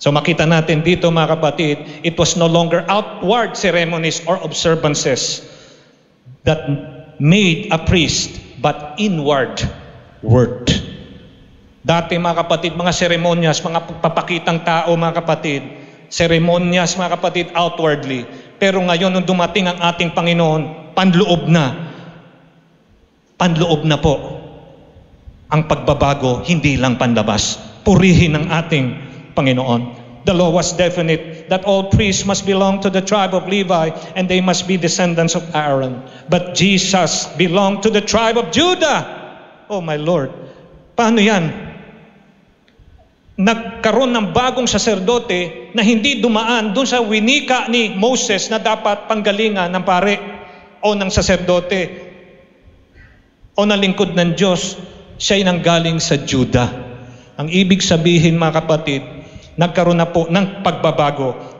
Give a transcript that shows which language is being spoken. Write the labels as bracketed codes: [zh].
[en] So [tl] makita natin dito mga kapatid, [en] it was no longer outward ceremonies or observances that made a priest, but inward word. [tl] Dati mga kapatid, mga seremonyas, mga pagpapakitang tao mga kapatid, seremonyas mga kapatid outwardly. Pero ngayon nung dumating ang ating Panginoon, panloob na po ang pagbabago, hindi lang panlabas. Purihin ang ating Panginoon. [en] The law was definite that all priests must belong to the tribe of Levi and they must be descendants of Aaron. But Jesus belonged to the tribe of Judah. Oh my Lord. [tl] Paano yan? Nagkaroon ng bagong saserdote na hindi dumaan dun sa winika ni Moses na dapat panggalingan ng pare o ng saserdote o ng lingkod ng Diyos. Siya'y nanggaling sa Judah. Ang ibig sabihin mga kapatid, nagkaroon na po ng pagbabago.